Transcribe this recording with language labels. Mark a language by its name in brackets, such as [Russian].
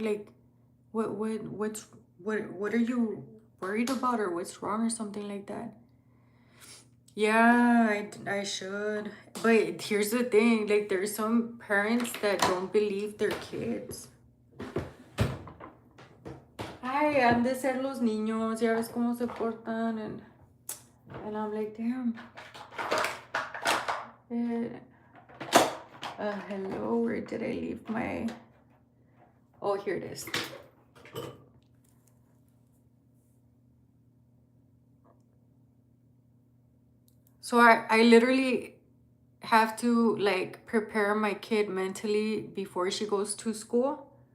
[English] Like what are you worried about, or what's wrong, or something like that. Yeah, I should. But here's the thing, like there's some parents that don't believe their kids. [Spanish] Ay, han de ser los niños, ya ves cómo se portan, [English] and I'm like, damn. Hello, where did I leave my... Oh, here it is. So I literally have to like prepare my kid mentally before she goes to school.